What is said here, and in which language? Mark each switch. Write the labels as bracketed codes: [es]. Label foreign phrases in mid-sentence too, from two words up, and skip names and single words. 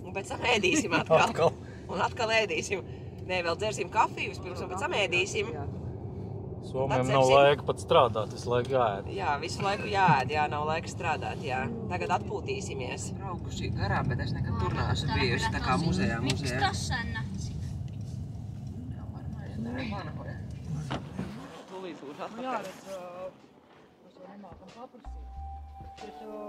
[lv] Un pēc tam ēdīsim atkal. Un atkal ēdīsim. Nē, vēl dzersim kafiju vispirms un pēc tam ēdīsim. Somiem Atcepsim. nav laika pat strādāt, visu laiku jāēd. Jā, visu laiku jāēd, jā, nav laika strādāt, jā. Tagad atpūtīsimies. Braukuši garām, bet es nekad tur neesmu bijusi, tā kā muzejā. [fi] Miksi tossa on natsi? [lv] Tūlīt būs Nu jā, atpakaļ. redz, mēs jau nemākam paprasīt. Bet